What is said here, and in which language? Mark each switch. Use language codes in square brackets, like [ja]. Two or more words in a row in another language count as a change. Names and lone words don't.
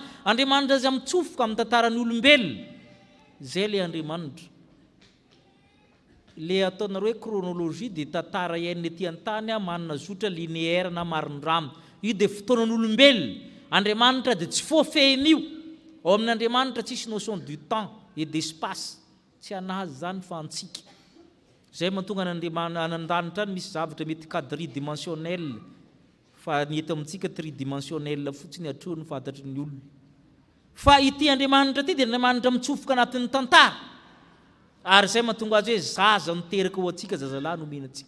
[mg] Andriamanitra zay mitsofoka amin'ny tantaran'ny olombelona. Zay le Andriamanitra. Le ataonareo hoe chronologie dia tantara iain'ny ety an-tany manana zotra linéaire na marindrano. Io dia fotoanan'ny olombelona. Andriamanitra dia tsy voafehin'io. Ao amin'ny Andriamanitra tsisy [fr] notion du temps et d'espace. [mg] Tsy anazy zany fa antsika. Zay mahatonga an'Andriamanitra any misy zavatra mety quadridimensionnel. Fa ny eto amintsika tridimensionnel fotsiny atrony fantatry ny olona. Fa ity Andriamanitra ity dia Andriamanitra mitsofoka anatin'ny tantara. Ary zay mahatonga azy hoe zaza miteraka ho antsika, zazalahy nomenantsika.